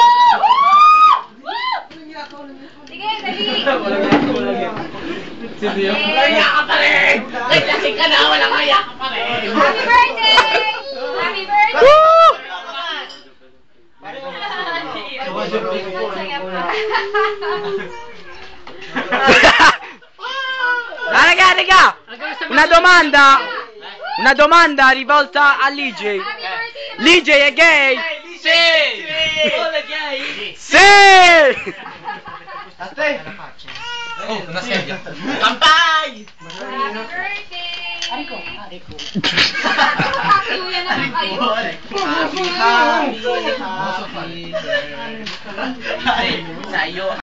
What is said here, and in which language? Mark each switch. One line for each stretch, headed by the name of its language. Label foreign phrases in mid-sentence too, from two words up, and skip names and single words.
Filipino: Sige, dali! Kaya ka pa rin! Naglasing ka na, walang kaya ka pa rin!
English: Happy birthday! Happy birthday! Woo!
Filipino: Saya pa. Raga!
Italian: Una domanda rivolta a Lige. Lige è gay? Sì! Oh, una sedia. Kampay!
English: Happy birthday! Ariko.
Filipino: Kuya naman kayo.
English: Happy birthday
Filipino: sa'yo.